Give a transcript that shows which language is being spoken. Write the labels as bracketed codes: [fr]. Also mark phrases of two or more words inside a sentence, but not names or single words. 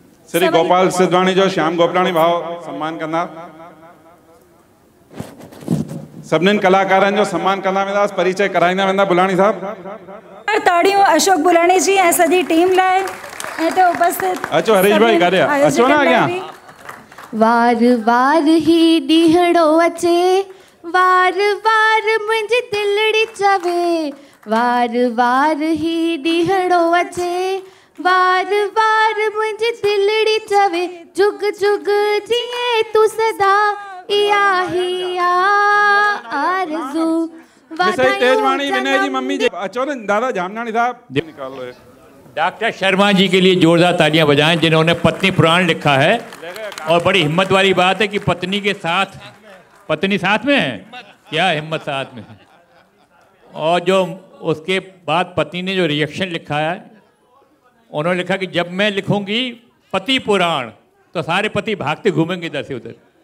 [sd] श्री गोपाल सिद्धवाणी जो श्याम गोपलाणी भाव सम्मान कंदा। सभिनीनि कलाकारनि जो सम्मान कंदा वेंदासीं, परिचय कराईंदा वेंदा बुलाणी साहब। ताड़ियों अशोक बुलाणी जी ऐं सॼी टीम लाइ ऐं ते उपस्थित अचो हरीश भाई कारिया अचो ना अॻियां। वार वार ही ॾींहड़ो अचे, वार वार मुंहिंजी दिलड़ी चवे, वार वार ही ॾींहड़ो अचे, वार वार मुंहिंजी दिलड़ी चवे, जुग जुग जिए तू सदा, इहा ही आरज़ू। मिसेज तेजवाणी विनय जी मम्मी जी अचो न दादा जामनानी साहब निकालो। [hi] डॉक्टर शर्मा जी के लिए जोरदार तालियां बजाएं, जिन्होंने पत्नी पुराण लिखा है। और बड़ी हिम्मत वाली बात है कि पत्नी के साथ, पत्नी साथ में है, क्या हिम्मत साथ में है। और जो उसके बाद पत्नी ने जो रिएक्शन लिखा है, उन्होंने लिखा कि जब मैं लिखूंगी पति पुराण तो सारे पति भागते घूमेंगे इधर से उधर।